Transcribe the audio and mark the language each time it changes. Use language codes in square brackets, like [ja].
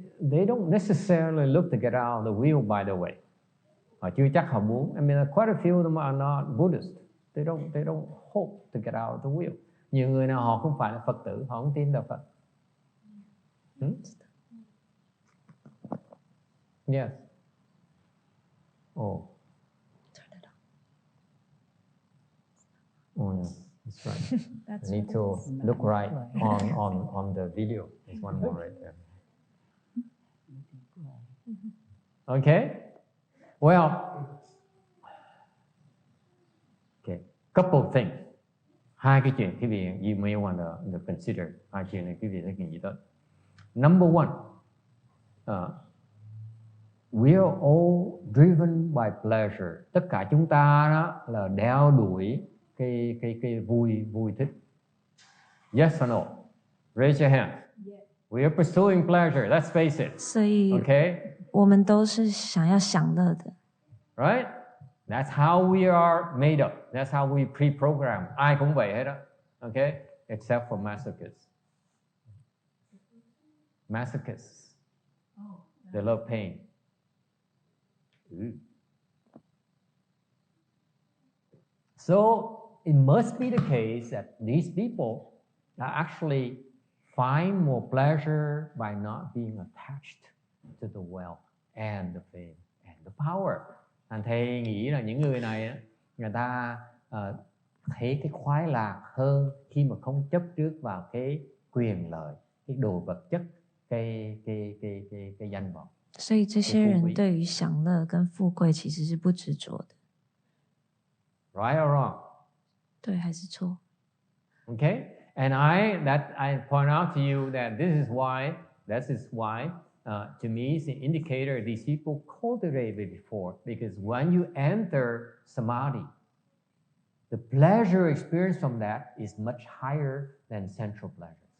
[en] They don't necessarily look to get out of the wheel, by the way. [vi] Họ chưa chắc họ muốn. [en] I mean, quite a few of them are not Buddhist. They don't hope to get out of the wheel. [vi] Nhiều người nào họ không phải là Phật tử, họ không tin đạo Phật. [en] Yes. Oh. Oh, yeah. That's right. I need to look right on the video. There's one more right there. Okay. Well, okay. Couple of things. [vi] Hai cái chuyện quý vị [en] you may want to consider. [vi] Hai chuyện này quý vị sẽ nghĩ tới. [en] Number one, we are all driven by pleasure. [vi] Tất cả chúng ta đó là đeo đuổi cái vui thích. [en] Yes or no? Raise your hand. Yes. We are pursuing pleasure. Let's face it. [zh] 所以 [en] Okay? [zh] 我们都是想要享乐的。 [en] Right? That's how we are made up. That's how we pre-program. [vi] Ai cũng vậy hết đó. [en] Okay? Except for masochists. Masochists. They love pain. So it must be the case that these people actually find more pleasure by not being attached to the wealth and the fame and the power. [vi] Anh thầy nghĩ là những người này người ta thấy cái khoái lạc hơn khi mà không chấp trước vào cái quyền lợi, cái đồ vật chất, cái danh vọng. [zh] 所以这些人对于享乐跟富贵其实是不执着的。 [en] Right or wrong? [zh] 对还是错？ [en] Okay, and I point out to you that this is why to me is an indicator these people cultivated before, because when you enter samadhi, the pleasure experience from that is much higher than sensual pleasure.